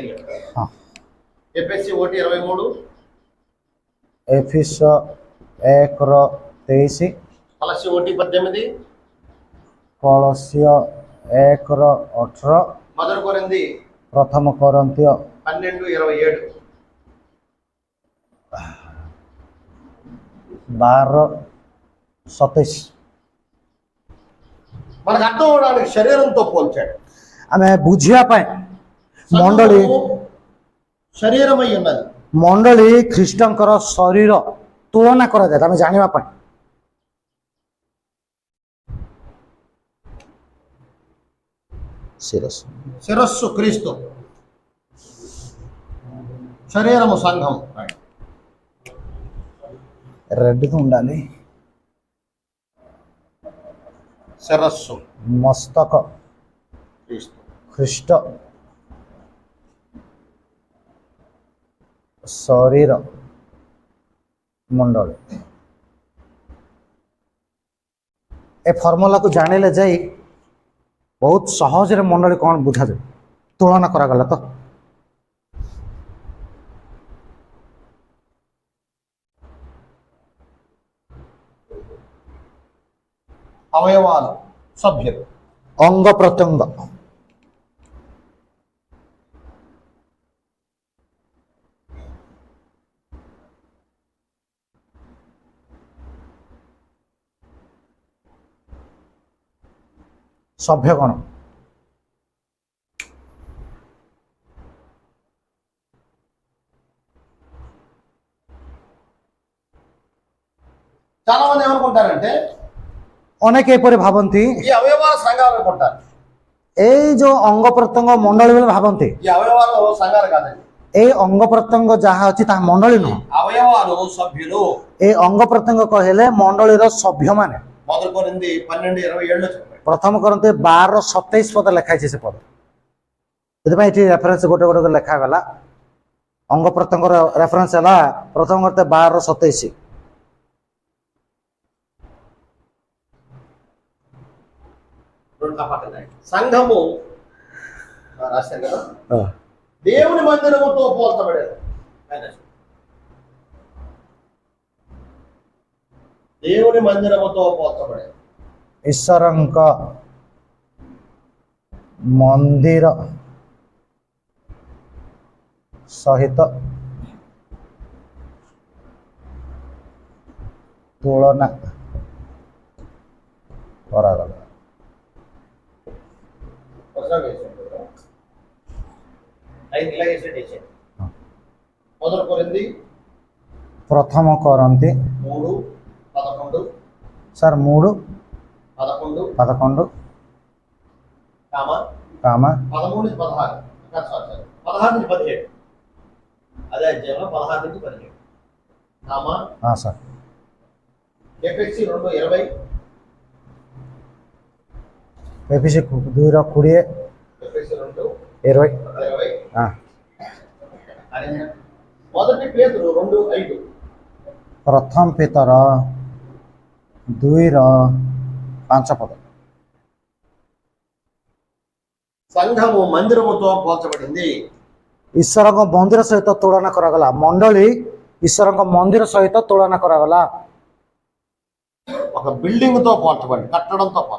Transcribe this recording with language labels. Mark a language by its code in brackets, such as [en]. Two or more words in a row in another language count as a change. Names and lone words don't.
[or] ହଁ [te] ఎఫ్ఎస్సి 1:23, [or] ଏଫିସ 1:23, [te] కొలస్సీ 1:18, [or] କଳସିୟ 1:18, [te] మొదటి కొరింథీ [or] ପ୍ରଥମ କରନ୍ତୀୟ 12:27. 12:27। [te] మనకు అర్థం అవడానికి శరీరంతో పోల్చాడు. [or] ଆମେ ବୁଝିବା ପାଇଁ ମଣ୍ଡଳୀ [te] సంఘము శరీరమై ఉన్నది. [or] ମଣ୍ଡଳୀ ଖ୍ରୀଷ୍ଟଙ୍କର ଶରୀର ତୁଳନା କରାଯାଏ ଆମେ ଜାଣିବା ପାଇଁ। [te] శిరస్సు శిరస్సు క్రీస్తు, శరీరము సంఘం. రెడ్గా ఉండాలి। శిరస్సు మస్తక క్రీస్తు. [or] ଖ୍ରୀଷ୍ଟ ଶରୀର ମଣ୍ଡଳୀ। ଏ ଫର୍ମୁଲାକୁ ଜାଣିଲେ ଯାଇ ବହୁତ ସହଜରେ ମଣ୍ଡଳୀ କ'ଣ ବୁଝାଯାଏ, ତୁଳନା କରାଗଲା ତ। [te] అవయవాలు, సభ్యులు, [or] ଅଙ୍ଗ ପ୍ରତ୍ୟଙ୍ଗ, ସଭ୍ୟଗଣ, [te] చాలా మంది ఏమనుకుంటారంటే [or] ଅନେକ ଏପରି ଭାବନ୍ତି [te] ఈ అవయవాల సంఘాలు అనుకుంటారు. [or] ଏଇ ଯୋଉ ଅଙ୍ଗ ପ୍ରତ୍ୟଙ୍ଗ ମଣ୍ଡଳୀ ବୋଲି ଭାବନ୍ତି। [te] ఈ అవయవాలు సంఘాలు కాదండి. [or] ଏଇ ଅଙ୍ଗ ପ୍ରତ୍ୟଙ୍ଗ ଯାହା ଅଛି ତାହା ମଣ୍ଡଳୀ ନୁହଁ। [te] అవయవాలు సభ్యులు. [or] ଏଇ ଅଙ୍ଗ ପ୍ରତ୍ୟଙ୍ଗ କହିଲେ ମଣ୍ଡଳୀର ସଭ୍ୟମାନେ। [te] మొదటి కొరింథీ 12:27 చెప్పాడు. [or] ପ୍ରଥମ କରନ୍ତି 12:27 ପଦ ଲେଖା ହେଇଛି ସେ ପଦ। ସେଥିପାଇଁ ଏଠି ରେଫରେନ୍ସ ଗୋଟେ ଗୋଟେ ଲେଖାଗଲା। ଅଙ୍ଗ ପ୍ରତ୍ୟଙ୍ଗର ରେଫରେନ୍ସ ହେଲା ପ୍ରଥମ କରତେ 12:27। [te] సంఘము రాశారు కదా, దేవుని మందిరముతో పోల్చబడేది. దేవుని మందిరముతో పోల్చబడేది. [or] ଈଶ୍ୱରଙ୍କ ମନ୍ଦିର ସହିତ ତୁଳନା କରାଗଲା। [te] మొదటి కొరింథీ [or] ପ୍ରଥମ କରନ୍ତି 3:11, ସାର୍ 3:11 [te] కామ కామ 13-16, 16-17, అదే అధ్యాయంలో 16-17 కామ. సార్ ఎఫెసీ 2:20, ఎఫెసీ 2:20 ఎఫెసీ 20 2:20. మొదటి పేతురు 2:5, [or] ପ୍ରଥମ ପିତର 2:5 ପଦ। [te] సంఘము మందిరముతో పోల్చబడింది. [or] ଈଶ୍ୱରଙ୍କ ମନ୍ଦିର ସହିତ ତୁଳନା କରାଗଲା। ମଣ୍ଡଳୀ ଈଶ୍ୱର ମନ୍ଦିର ସହିତ ତୁଳନା କରାଗଲା [te] ఒక బిల్డింగ్ తో పోల్చబడి కట్టడంతో పోల్చబడి